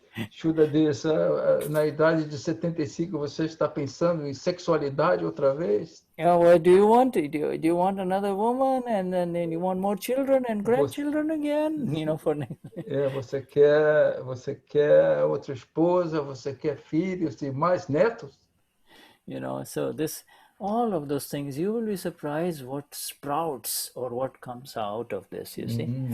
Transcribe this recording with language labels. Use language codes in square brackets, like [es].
[pt] Shuddha diz, na idade de 75, você está pensando em sexualidade outra vez? [en] Yeah, what do you want? Do you want another woman, and then you want more children and grandchildren again? [pt] Você quer outra esposa, você quer filhos e mais netos? [en] So all of those things, you will be surprised what sprouts or what comes out of this, you see.